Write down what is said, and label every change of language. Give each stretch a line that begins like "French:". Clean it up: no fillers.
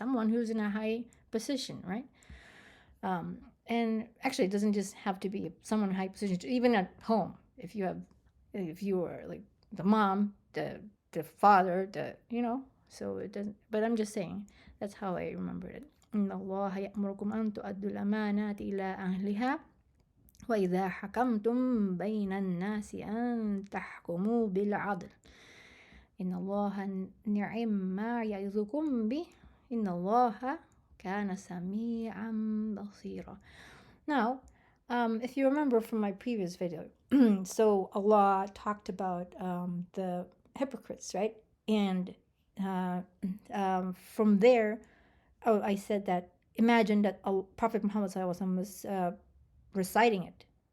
English: Someone who's in a high position, right? And actually it doesn't just have to be someone in a high position. Even at home, if you are like the mom, the father, so it doesn't, but I'm just saying that's how I remembered it.
Arabic: إن الله يأمركم أن تؤدوا الأمانات إلى أهلها وإذا حكمتم بين الناس أن تحكموا بالعدل إن الله نعم ما يعظكم به إن الله كان سميعا بصيرا.
English: Now, if you remember from my previous video, so Allah talked about the hypocrites, right? And from there, I said that imagine that Prophet Muhammad was reciting it.